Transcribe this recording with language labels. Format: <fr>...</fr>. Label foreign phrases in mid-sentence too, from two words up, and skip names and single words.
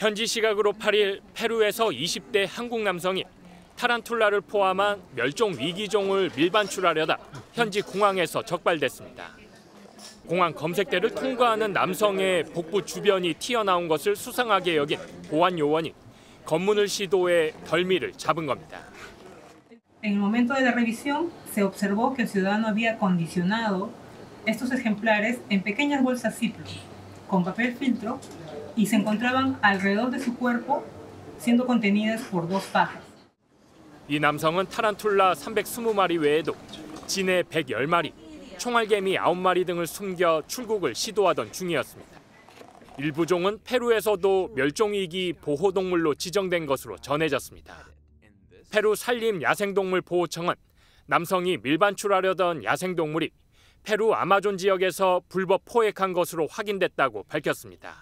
<ko>현지 시각으로 8일 페루에서 20대 한국 남성이 타란툴라를 포함한 멸종 위기종을 밀반출하려다 현지 공항에서 적발됐습니다. 공항 검색대를 통과하는 남성의 복부 주변이 튀어나온 것을 수상하게 여긴 보안 요원이 검문을 시도해 덜미를 잡은 겁니다.</ko> <es>En el momento de la revisión se observó que el ciudadano había condicionado estos ejemplares en pequeñas bolsas Ziploc con papel filtro y se encontraban alrededor de su cuerpo siendo contenidas por 2 pajas.</es> <ko>이 남성은 타란툴라 320마리 외에도 진해 110마리, 총알개미 9마리 등을 숨겨 출국을 시도하던 중이었습니다. 일부 종은 페루에서도 멸종위기 보호동물로 지정된 것으로 전해졌습니다. 페루 산림야생동물보호청은 남성이 밀반출하려던 야생동물이 페루 아마존 지역에서 불법 포획한 것으로 확인됐다고 밝혔습니다.</ko>